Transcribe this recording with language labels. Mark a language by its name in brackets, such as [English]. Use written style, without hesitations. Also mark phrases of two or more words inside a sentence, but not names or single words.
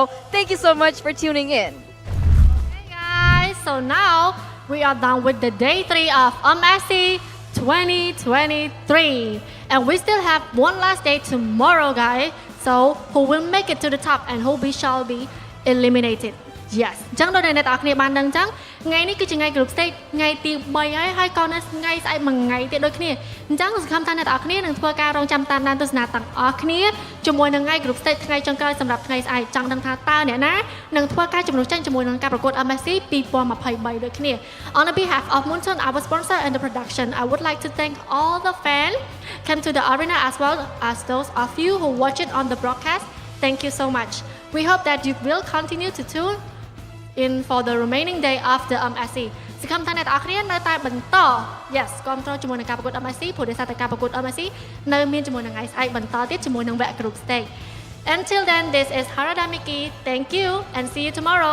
[English] Thank you so much for tuning in. So now we are done with the day 3 of MSC 2023. And we still have one last day tomorrow, guys. So who will make it to the top and who shall be eliminated? Yes. [Khmer] ចឹងដូចដែលអ្នកទាំងអស់គ្នាបានដឹងចឹងថ្ងៃនេះគឺជាថ្ងៃ [English] group stage [Khmer] ថ្ងៃទី3ហើយក៏នៅថ្ងៃស្អែកមួយថ្ងៃទៀតដូចគ្នាអញ្ចឹងសង្ឃឹមថាអ្នកទាំងអស់គ្នានឹងធ្វើការរងចាំតាមដានទស្សនាទាំងអស់គ្នាជាមួយនឹងថ្ងៃ [English] group stage [Khmer] ថ្ងៃចុងក្រោយសម្រាប់ថ្ងៃស្អែកចង់ដឹងថាតើអ្នកណានឹងធ្វើការជំនួសចេញជាមួយនឹងការប្រកួត MSC 2023 ដូចគ្នា [English] On behalf of Moonton, our sponsor and the production, I would like to thank all the fans came to the arena as well as those of you who watch it on the broadcast. Thank you so much. We hope that you will continue to tune in for the remaining day of the MSC [Khmer] សង្ឃឹមថាអ្នកទាំងអស់គ្នានៅតែបន្ត Yes គ្រប់គ្រងជាមួយនឹងការប្រកួត MSC ព្រោះដោយសារតែការប្រកួត MSC នៅមានជាមួយនឹងថ្ងៃស្អែកបន្តទៀតជាមួយនឹងវគ្គ [English] group stage. Until then, this is Harada Miki. Thank you and see you tomorrow.